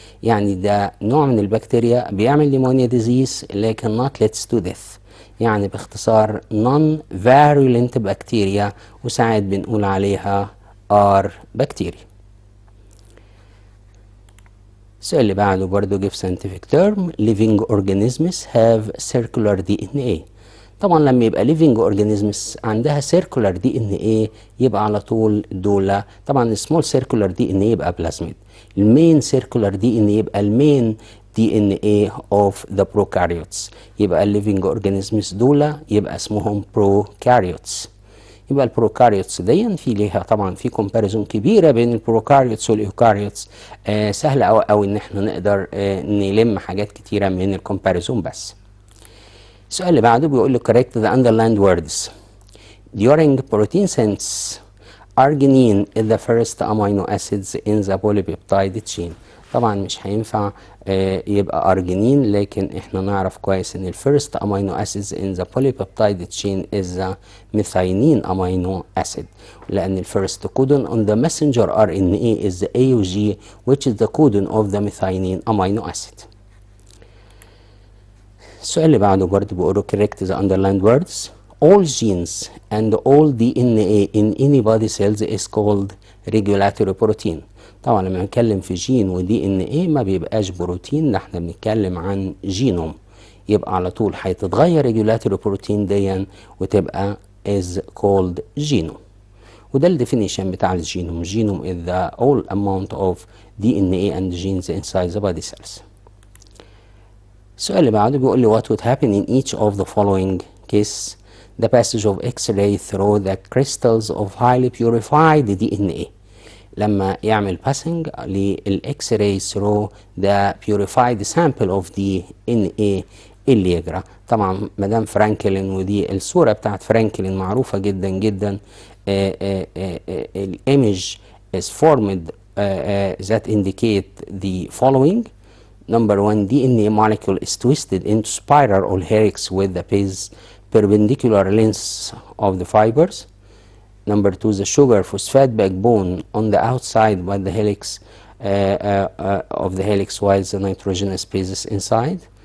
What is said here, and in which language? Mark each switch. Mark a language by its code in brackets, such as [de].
[ar] يعني ده نوع من البكتيريا بيعمل [en] pneumonia disease [ar] لكن [en] not leads to death. [ar] يعني باختصار non-virulent bacteria، وساعات بنقول عليها R bacteria. السؤال اللي بعده برضه [en] give scientific term living organisms have circular DNA. [ar] طبعا لما يبقى living organisms عندها circular DNA يبقى على طول دولة، طبعا small circular DNA يبقى plasmid، المين circular DNA يبقى المين DNA of the prokaryotes، يبقى living organisms دولة يبقى اسمهم prokaryotes. يبقى البروكاريوتس دي في ليها طبعا في كومباريزون كبيره بين البروكاريوتس والايوكاريوتس. سهل قوي ان احنا نقدر نلم حاجات كتيره من الكومباريزون. بس السؤال اللي بعده بيقول لي [en] correct the underlined words. During protein synthesis arginine is the first amino acids in the polypeptide chain. [ar] طبعا مش هينفع يبقى ارجينين، لكن احنا نعرف كويس ان [en] الفيرست amino acids in the polypeptide chain is the methionine amino acid، [ar] لان [en] الفيرست codon on the messenger RNA is the AUG which is the codon of the methionine amino acid. [ar] السؤال اللي بعده برضه بيقول [en] correct the underlined words. All genes and all DNA in any body cells is called regulatory protein. [ar] طبعا لما نتكلم في جين ودي ان ايه ما بيبقاش بروتين، ده احنا بنتكلم عن جينوم، يبقى على طول هيتتغير ريجولاتوري بروتين دي وتبقى [en] is called genome. [ar] وده الديفينيشن بتاع الجينوم. [en] Genome is the all amount of DNA and genes inside the body cells. [ar] السؤال اللي بعده بيقول لي [en] what would happen in each of the following case the passage of X-ray through the crystals of highly purified DNA. [ar] لما يعمل passing للإكس راي [en] through the purified sample of DNA [ar] اللي يجرى. طبعا مدام فرانكلين، ودي الصورة بتاعت فرانكلين معروفة جدا جدا. [en] الإيمج is formed that indicate the following. Number one, DNA molecule is twisted into spiral or helix with the base perpendicular lengths of the fibers. Number two, the sugar phosphate backbone on the outside by the helix of the helix, while the nitrogenous base is inside.